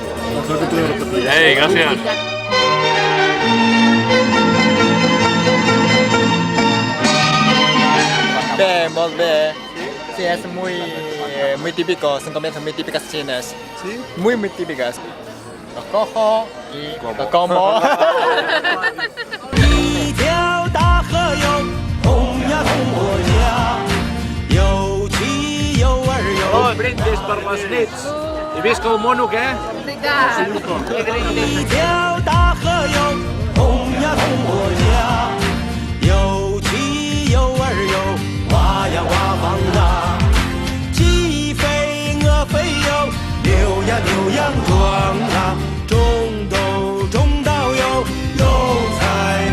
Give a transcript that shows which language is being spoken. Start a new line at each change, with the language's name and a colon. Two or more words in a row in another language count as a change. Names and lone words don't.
Catalan: Ei, gràcies. Bé, molt bé. Sí,
Spanish: es muy típico, son comidas muy típicas chinas. Sí? Muy típicas. Lo cojo y lo como.
Chinese: 一条大河哟，通呀通我家，有妻有儿有。
Catalan: Oh, brindis per les nits. I visca el mono, què?
Chinese: 一条大河哟，通呀通我家，有妻有儿有，挖呀挖房大，鸡飞鹅飞哟，牛呀牛羊壮啊，种豆种稻哟，有才华。